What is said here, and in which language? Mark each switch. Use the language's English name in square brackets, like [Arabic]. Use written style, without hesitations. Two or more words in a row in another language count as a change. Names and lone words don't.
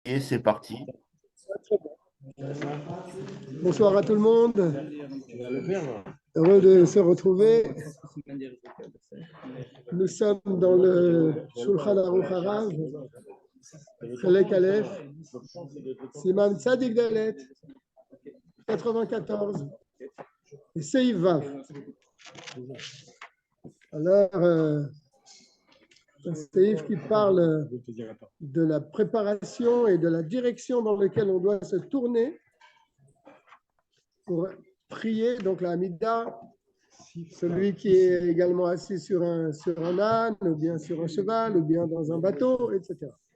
[French] Et c'est parti. Bonsoir à tout le monde. Heureux de se retrouver. Nous sommes dans le Shulchan Aruch Harav, [Hebrew] חלק אלף, סימן צדי דלת, [French] 94, et [Hebrew] סעיף וו. [French] Alors, un Seif qui parle de la préparation et de la direction dans laquelle on doit se tourner pour prier, donc la Hamida, celui qui est également assis sur un âne, ou bien sur un cheval, ou bien dans un bateau, etc.